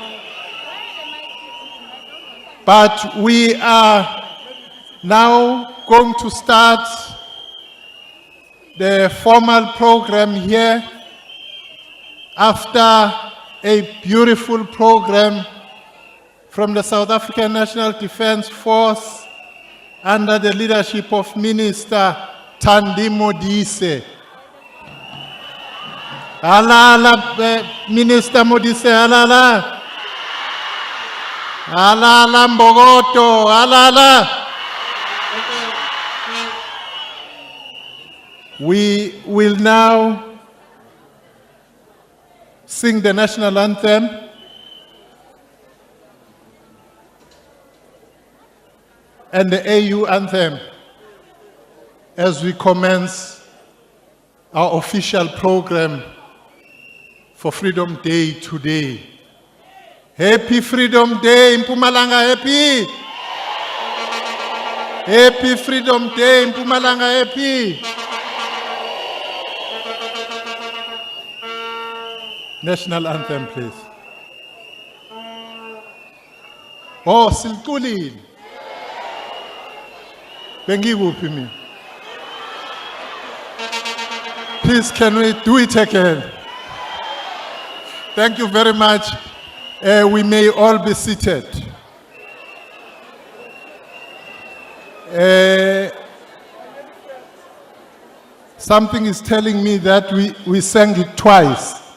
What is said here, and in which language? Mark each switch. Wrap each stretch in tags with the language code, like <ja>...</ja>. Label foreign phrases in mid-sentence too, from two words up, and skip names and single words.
<en>But we are now going to start the formal program here after a beautiful program from the South African National Defence Force under the leadership of Minister Thandi Modise. Halala, Minister Modise, halala. Halala Mbogoto, halala. We will now sing the national anthem and the AU anthem as we commence our official program for Freedom Day today. Happy Freedom Day, Mpumalanga, happy! Happy Freedom Day, Mpumalanga, happy! National anthem, please.</en> <zu>Oh, Silkulin. Bengikuphi mina?</zu> <en>Please, can we do it again? Thank you very much. We may all be seated. Something is telling me that we sang it twice.</en>